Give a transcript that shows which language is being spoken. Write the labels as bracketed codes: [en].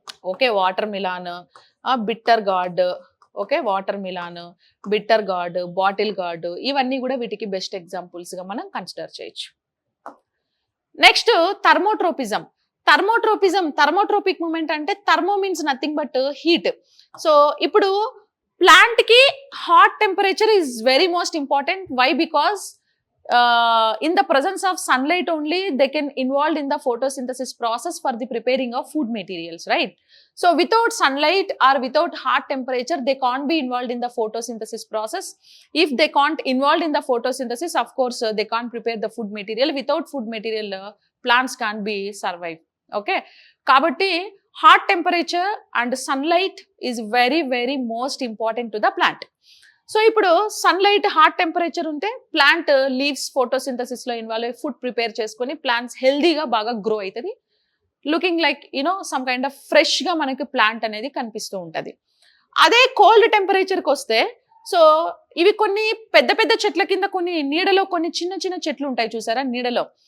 [te] Okay, water melon, bitter gourd. Okay, water melon, bitter gourd, bottle gourd, ఇవన్నీ కూడా వీటికి best examples గా మనం కన్సిడర్ చేయొచ్చు. [en] Next thermotropism. Thermotropic movement అంటే, thermo means nothing but heat. So ఇప్పుడు plant కి hot temperature is very most important. Why? Because in the presence of sunlight only they can involved in the photosynthesis process for the preparing of food materials, right? So without sunlight or without hot temperature they can't be involved in the photosynthesis process. If they can't involved in the photosynthesis, of course they can't prepare the food material. Without food material plants can't be survive. Okay, kabatti hot temperature and sunlight is very very most important to the plant. [te] So ఇప్పుడు sunlight, hot temperature ఉంటే plant leaves photosynthesis లో involve అయ్యి food prepare చేసుకొని plants హెల్దీగా బాగా grow అవుతుంది. Looking like some kind of fresh గా మనకి ప్లాంట్ అనేది కనిపిస్తూ ఉంటది. అదే కోల్డ్ టెంపరేచర్కి వస్తే, సో ఇవి కొన్ని పెద్ద పెద్ద చెట్ల కింద, కొన్ని నీడలో, కొన్ని చిన్న చిన్న చెట్లు ఉంటాయి చూసారా నీడలో.